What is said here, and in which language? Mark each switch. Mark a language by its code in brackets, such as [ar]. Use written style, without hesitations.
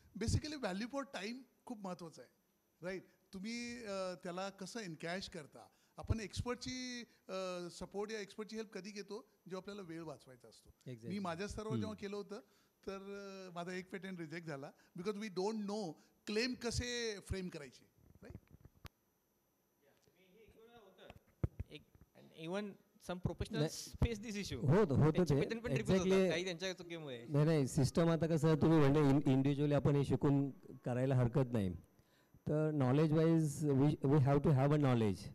[mr] Basically value for time खूप महत्त्वाचं आहे, राईट. तुम्ही त्याला कसं एनकॅश करता. आपण एक्सपर्टची सपोर्ट या एक्सपर्टची हेल्प कधी घेतो, जेव्हा आपल्याला वेळ वाचवायचा असतो. मी माझ्या स्तरावर जेव्हा केलं होतं, तर माझा एक पेटंट रिजेक्ट झाला [en] because we don't know [mr] claim कसे फ्रेम करायचे, right. [en] Even some professionals face this issue. [mr] होतं ते एक्झॅक्टली काही त्यांच्या चुकीमुळे. नाही सिस्टम आता कसं तुम्ही म्हणजे इंडिव्हिज्युअली आपण हे शिकून करायला हरकत नाही. तर knowledge wise [en] We have to have a knowledge.